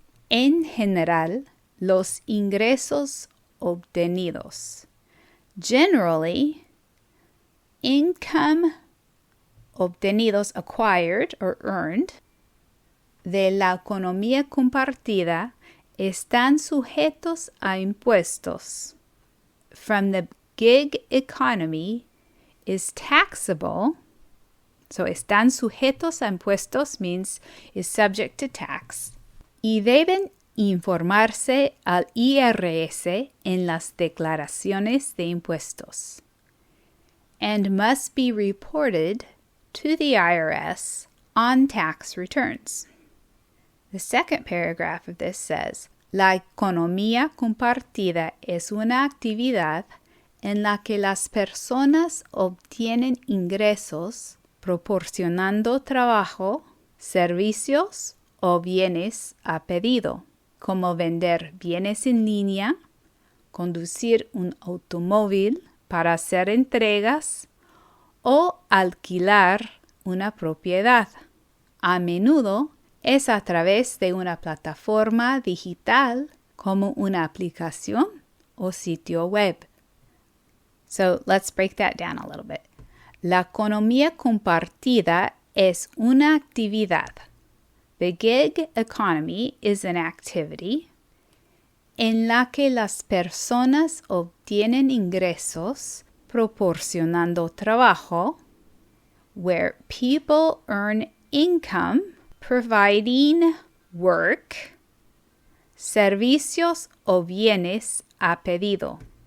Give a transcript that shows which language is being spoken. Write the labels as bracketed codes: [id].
[es] En general, los ingresos obtenidos. [en] Generally, income [es] obtenidos, [en] acquired or earned, [es] de la economía compartida están sujetos a impuestos. [en] From the gig economy is taxable. So [es] están sujetos a impuestos [en] means is subject to tax. [es] Y deben informarse al IRS en las declaraciones de impuestos. [en] And must be reported to the IRS on tax returns. The second paragraph of this says, [es] la economía compartida es una actividad en la que las personas obtienen ingresos proporcionando trabajo, servicios o bienes a pedido, como vender bienes en línea, conducir un automóvil para hacer entregas o alquilar una propiedad. A menudo es a través de una plataforma digital como una aplicación o sitio web. [en] So let's break that down a little bit. [es] La economía compartida es una actividad. [en] The gig economy is an activity [es] en la que las personas obtienen ingresos proporcionando trabajo, [en] where people earn income providing work, [es] servicios o bienes a pedido,